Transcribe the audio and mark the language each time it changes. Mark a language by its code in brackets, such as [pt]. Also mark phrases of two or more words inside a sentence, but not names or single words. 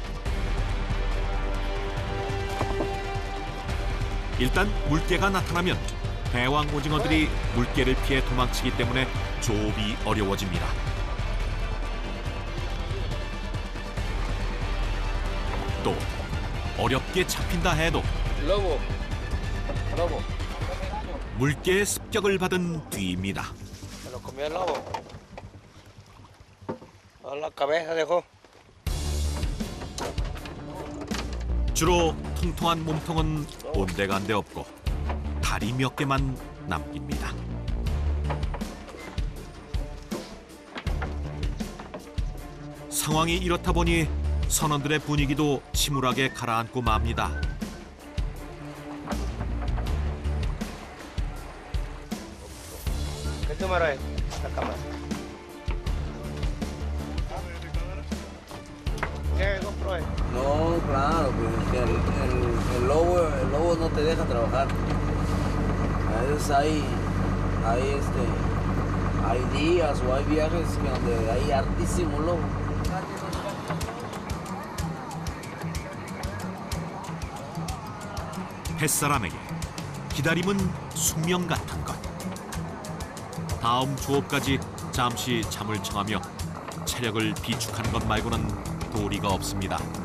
[ko] 일단 물개가 나타나면 대왕 오징어들이 물개를 피해 도망치기 때문에 조업이 어려워집니다. 또 어렵게 잡힌다 해도 [es] Lobo. [ko] 물개의 습격을 받은 뒤입니다. [es] Me lo comió el lobo. A la cabeza dejó. [ko] 주로 통통한 몸통은 온데간데 없고 다리 몇 개만 남깁니다. 상황이 이렇다 보니 선원들의 분위기도 침울하게 가라앉고 맙니다. [es] ¿Qué tomará la cámara? ¿Qué compró él? No, claro, pues que el lobo no te deja trabajar. A veces hay días o hay viajes que donde hay hartísimo lobo. [ko] 햇사람에게 기다림은 숙명 같은 것. 다음 조업까지 잠시 잠을 청하며 체력을 비축하는 것 말고는 도리가 없습니다.